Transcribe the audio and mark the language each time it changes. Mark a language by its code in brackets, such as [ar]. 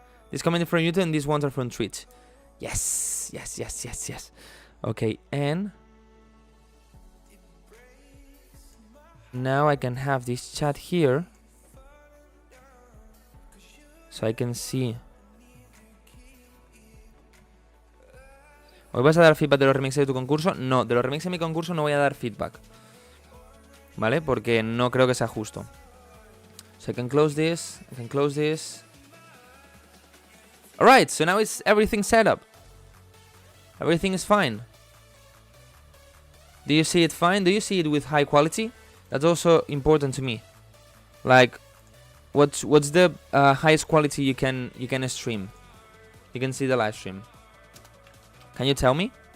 [en] This comment is from YouTube, and these ones are from Twitch. Yes, yes, yes, yes, yes. Okay, and now I can have this chat here, so I can see. [es] ¿Hoy vas a dar feedback de los remixes de tu concurso? No, de los remixes de mi concurso no voy a dar feedback, ¿vale? Porque no creo que sea justo. [en] So I can close this, I can close this. Alright, so now it's everything set up. Everything is fine. Do you see it fine? Do you see it with high quality? That's also important to me. Like, what's the highest quality you can stream? You can see the live stream. Can you tell me?